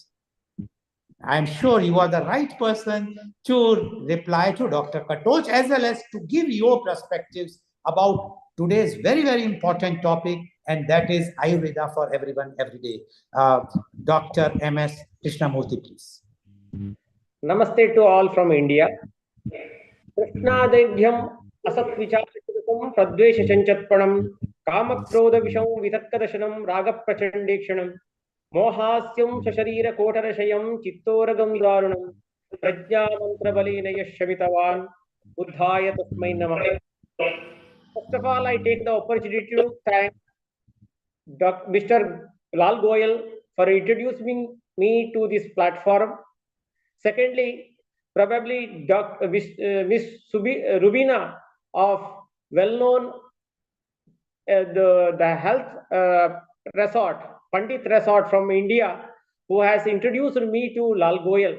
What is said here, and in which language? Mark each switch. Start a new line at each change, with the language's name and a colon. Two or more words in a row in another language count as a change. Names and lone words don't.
English: I'm sure you are the right person to reply to Dr. Katoch, as well as to give your perspectives about today's very, very important topic, and that is Ayurveda for everyone, every day. Dr. M.S. Krishnamurthy, please. Namaste to all from India.
Sanskrit: Krishnadebhyam asatvicharachitam pradvesha chanchatpanam kamakrodha visham vitakadasanam raga prachandekshanam mohasyam shasharira kotarashayam chittoragam dvarunam prajna mantra balena yashamitavan buddhaya tasmai namah.
English: First of all, I take the opportunity to thank Mr. Lal Goyal for introducing me to this platform. Secondly, probably Miss Rubina of well-known the health resort, Pandit Resort from India, who has introduced me to Lal Goyal.